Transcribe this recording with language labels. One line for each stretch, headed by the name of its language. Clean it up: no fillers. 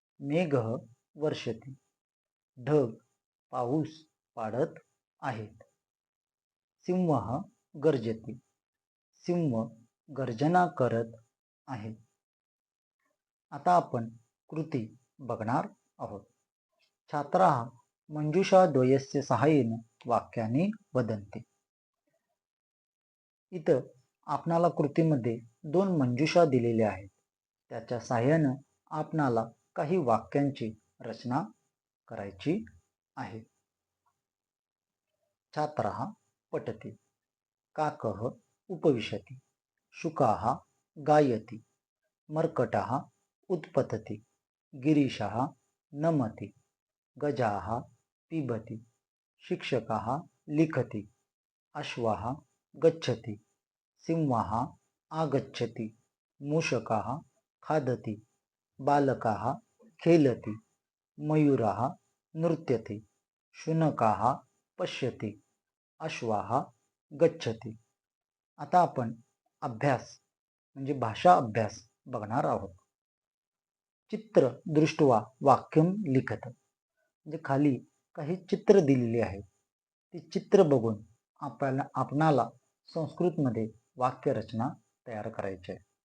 Sanskrit: मेघ वर्षति,
Marathi: ढग पाऊस पाडत आहेत.
Sanskrit: सिंह गर्जति,
Marathi: सिंह गर्जना करत आहे. आता आपण कृती बघणार आहोत.
Sanskrit: छात्राः मंजुषा द्वयस्य सहाय्येन वाक्यानि वदन्ति.
Marathi: इथं आपणाला कृतीमध्ये दोन मंजुषा दिलेल्या आहेत. त्याच्या सहाय्यानं आपणाला काही वाक्यांची रचना करायची आहे.
Sanskrit: छात्रः पठति, काकः उपविशति, शुकाः गायति, मर्कटः उत्पतति, गिरीशः नमति, गजाः पिबति, शिक्षकः लिखति, अश्वः गच्छति, सिंहः आगच्छति, मूषकः खादति, बालकः खेलति, मयूरः नृत्यति, शुनकः पश्यति, अश्वः गच्छति.
Marathi: आता आपण अभ्यास म्हणजे भाषा अभ्यास बघणार आहोत.
Sanskrit: चित्र दृष्ट्वा वाक्यम लिखत,
Marathi: म्हणजे खाली काही चित्र दिलेली आहेत. ती चित्र बघून आपणाला संस्कृतमध्ये वाक्यरचना तयार करायची आहे.